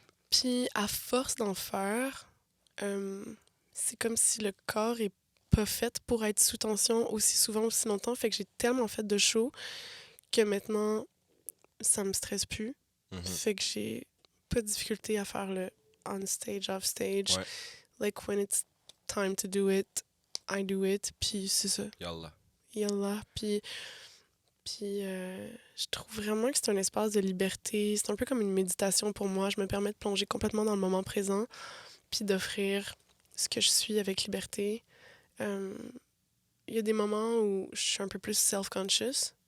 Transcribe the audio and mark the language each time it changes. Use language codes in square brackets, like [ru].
[fr] Puis, à force d'en faire, c'est comme si le corps est pas fait pour être sous tension aussi souvent, aussi longtemps. Fait que j'ai tellement fait de shows que maintenant, ça me stresse plus. Mhm. Fait que j'ai pas de difficulté à faire le on stage, off stage. Ouais. [en] Like, when it's time to do it, I do it. [fr] Puis c'est ça. [ar] Yallah. Yallah. [fr] Puis je trouve vraiment que c'est un espace de liberté. C'est un peu comme une méditation pour moi. Je me permets de plonger complètement dans le moment présent puis d'offrir ce que je suis avec liberté. Il y a des moments où je suis un peu plus self-conscious,